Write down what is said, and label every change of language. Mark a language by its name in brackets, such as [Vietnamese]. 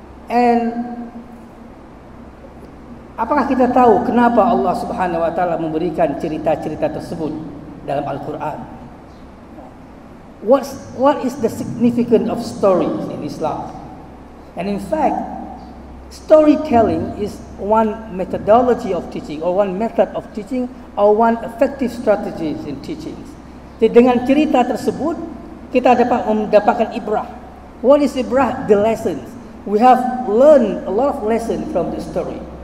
[Indonesian] And apakah kita tahu kenapa Allah subhanahu wa ta'ala memberikan cerita-cerita tersebut dalam Al-Quran? [English] What is the significance of stories in Islam? And in fact, storytelling is one methodology of teaching, or one method of teaching, or one effective strategies in teaching. [Indonesian] Jadi dengan cerita tersebut kita dapat mendapatkan ibrah. [English] What is ibrah? The lessons. We have learned a lot of lessons from the story.